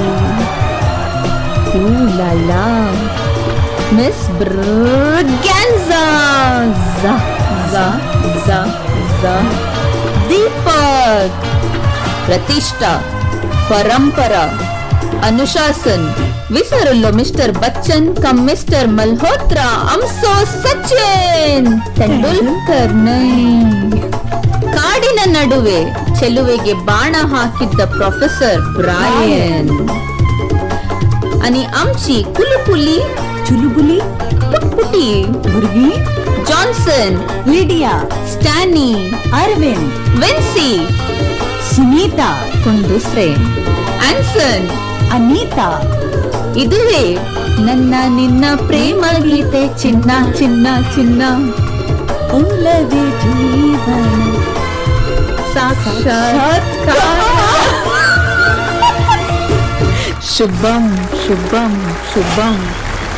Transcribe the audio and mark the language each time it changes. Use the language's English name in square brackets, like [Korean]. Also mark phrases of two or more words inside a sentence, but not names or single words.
[Konkani] लाला मिस ब्रगेन्झा दीपक प्रतिष्ठा परंपरा अनुशासन विसरलो मिस्टर बच्चन का मिस्टर मल्होत्रा [Kannada] आमचो सचिन तेंडुलकर ಕಾಡಿನ ನಡುವೆ ಚೆಲುವೆಗೆ ಬಾಣ ಹಾಕಿದ್ದ ಪ್ರೊಫೆಸರ್ ಬ್ರಾಯನ್ [Konkani] आणि आमची कुलुकुली चुलुबुली पुटपुटी भुर्गी जॉन्सन [Kannada] लिडिया स्टॅनी अरविंद विन्सी सुनीता [Konkani] कोण दुसरे [Kannada] ಆನ್ಸನ್ ಅನಿತಾ ಇದುವೇ ನನ್ನ ನಿನ್ನ ಪ್ರೇಮ ಗೀತೆ ಚಿನ್ನ ಚಿನ್ನ ಚಿನ್ನ ಒಲವೇ ಜೀವನ ಸಾಕ್ಷಾತ್ಕಾರ ಶುಭಂ ಶುಭಂ ಶುಭಂ